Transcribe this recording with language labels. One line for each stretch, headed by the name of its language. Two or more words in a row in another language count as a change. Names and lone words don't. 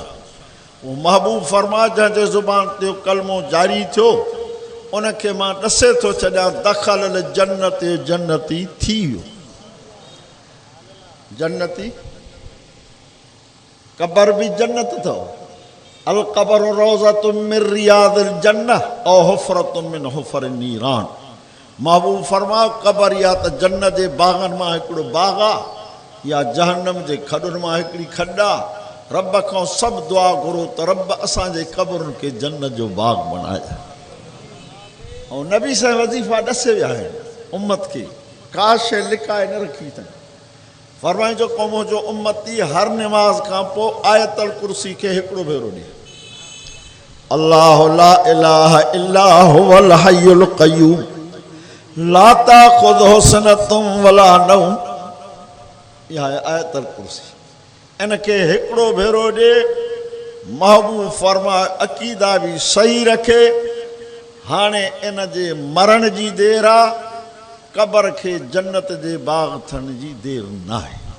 Sindhi: उहो महबूब फरमा जंहिंजे ज़ुबान ते कलमो जारी थियो, उनखे मां ॾसे थो छॾियां दख़ल जन्नत जन्नती थी वियो। जन्नती क़बर बि जन्नत अथव।
Arabic: القبر روضة من رياض الجنة أو حفرة من حفر النيران.
Sindhi: महबूब फरमायो क़बर या त जन्नत जे बाग़नि मां हिकिड़ो बाग़ आहे या जहन्नम जे खॾुनि मां हिकिड़ी खॾ आहे। रब खां सभु दुआ घुरो त रब असांजे क़बरुनि खे जन्नत जो बाग़ बणाए। ऐं नबी साईं वज़ीफ़ा ॾसे विया आहिनि उम्मत खे, का शइ लिकाए न रखी अथनि। फरमाई जो क़ौम जो उम्मती हर निमाज़ खां पोइ आयतल कुर्सी खे हिकिड़ो भेरो ॾे।
Arabic: الله لا إله إلا هو الحي القيوم لا تأخذه سنة ولا نوم
Sindhi: इहा आहे आयतल कुर्सी। इनखे हिकिड़ो भेरो ॾे, महबूब फरमाए अक़ीदा बि सही रखे। हाणे इन जे मरण जी देरि आहे, क़बर खे जन्नत जे बाग़ थियण जी देरि न आहे।